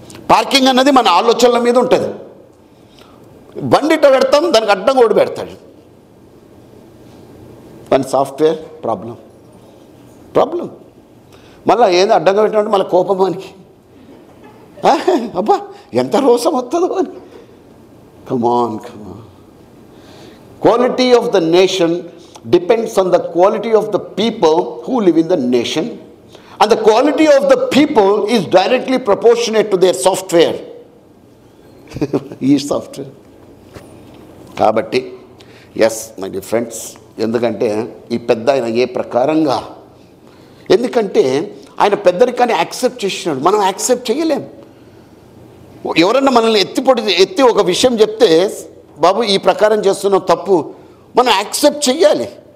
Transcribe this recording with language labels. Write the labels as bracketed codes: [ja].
[te] Parking అన్నది మన ఆలోచనల మీద ఉంటుంది. బండిట పెడతాం, దానికి అడ్డం కూడా పెడతాడు. మన సాఫ్ట్వేర్ ప్రాబ్లం మళ్ళీ ఏదో అడ్డంగా పెట్టినట్టు మళ్ళీ కోపం మనకి, అబ్బా ఎంత రోసం వస్తుందో అని. [en] Come on quality of the nation depends on the quality of the people who live in the nation, and the quality of the people is directly proportionate to their software. [te] ఈ సాఫ్ట్వేర్ కాబట్టి [en] yes my dear friends, [te] ఎందుకంటే ఈ పెద్ద ఆయన ఏ ప్రకారంగా, ఎందుకంటే ఆయన పెద్దరికాన్ని accept చేసినాడు, మనం యాక్సెప్ట్ చేయలేం. ఎవరన్నా మనల్ని ఎత్తి ఒక విషయం చెప్తే, బాబు ఈ ప్రకారం చేస్తున్నావు తప్పు, మనం యాక్సెప్ట్ చెయ్యాలి.